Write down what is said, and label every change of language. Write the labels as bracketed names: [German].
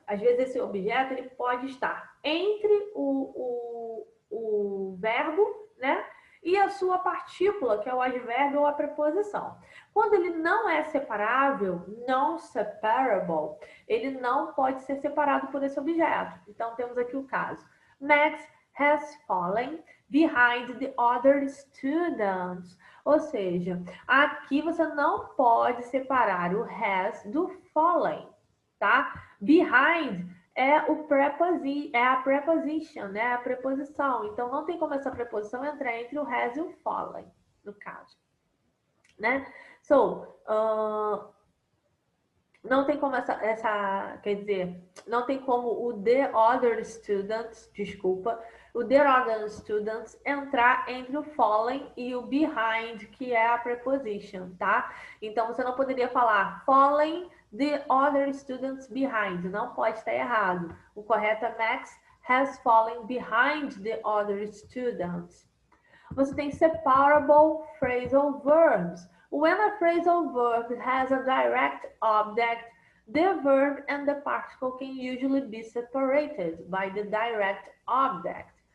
[Portuguese] Às vezes, esse objeto ele pode estar entre o verbo, né? E a sua partícula, que é o advérbio ou a preposição. Quando ele não é separável, non-separable, ele não pode ser separado por esse objeto. Então, temos aqui o caso. [English] Max has fallen behind the other students. [Portuguese] Ou seja, aqui você não pode separar o has do fallen, tá? Behind é a preposition, né? A preposição. Então, não tem como essa preposição entrar entre o has e o fallen, no caso, né? So, não tem como quer dizer, não tem como o the other students, desculpa, o the other students entrar entre o fallen e o behind, que é a preposition, tá? Então, você não poderia falar [English] fallen the other students behind, [Portuguese] não pode estar errado. O correto é [English] Max has fallen behind the other students. [Portuguese] Você tem separable phrasal verbs. [English] When a phrasal verb has a direct object, the verb and the particle can usually be separated by the direct object.